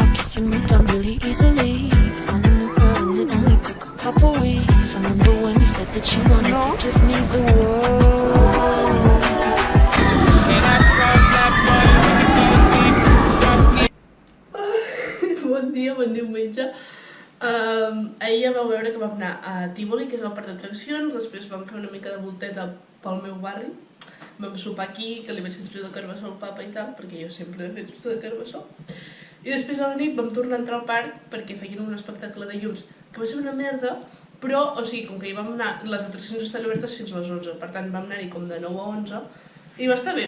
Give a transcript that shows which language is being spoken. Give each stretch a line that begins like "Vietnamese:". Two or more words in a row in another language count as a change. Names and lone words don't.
English: guess you moved on really easily. Found a new girl and it only took a couple weeks. Remember when you said that you wanted to give me the world? And I felt that boy with the gold teeth, dusty.
Catalan: Bon diumenge. Ahir vau veure que vam anar a Tívoli, que és el parc d'atraccions, després vam fer una mica de volteta pel meu barri. Vam sopar aquí, que li vaig fer truita de carbassó al papa i tal, perquè jo sempre he fet truita de carbassó. I després a la nit vam tornar a entrar al parc perquè feien un espectacle de llums, que va ser una merda, però, o sigui, com que hi vam anar, les atraccions estan obertes fins a les 11, per tant vam anar-hi com de 9 a 11, i va estar bé.